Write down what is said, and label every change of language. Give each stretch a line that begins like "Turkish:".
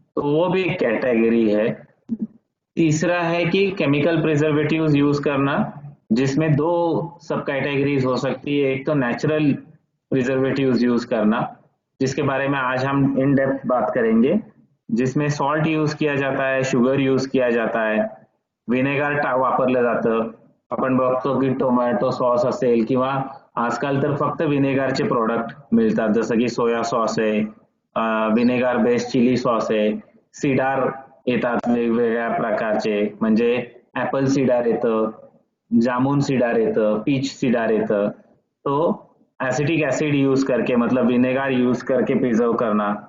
Hindi: तो वो भी एक कैटेगरी है। तीसरा है कि केमिकल प्रिजर्वेटिव्स यूज करना, जिसमें दो सब कैटेगरीज हो सकती है। एक तो नेचुरल प्रिजर्वेटिव्स यूज करना, जिसके बारे में आज हम इन डेप्थ बात करेंगे, जिसमें सॉल्ट यूज किया जाता है, शुगर यूज किया जाता
Marathi: आहे, विनेगर वापरलं जातं। आपण बघतो की टोमॅटो सॉस असेल किंवा आजकाल तर फक्त विनेगरचे प्रोडक्ट मिळतात, जसं की सोया सॉस आहे, विनेगर बेस्ड चिली सॉस आहे, सीडार येतात वेगवेगळ्या प्रकारचे, म्हणजे ऍपल सीडार येतं, जामुन सीडार येतं, पीच सीडार येतं।
Hindi: तो एसिटिक एसिड यूज करके, मतलब विनेगर यूज करके प्रिजर्व करना।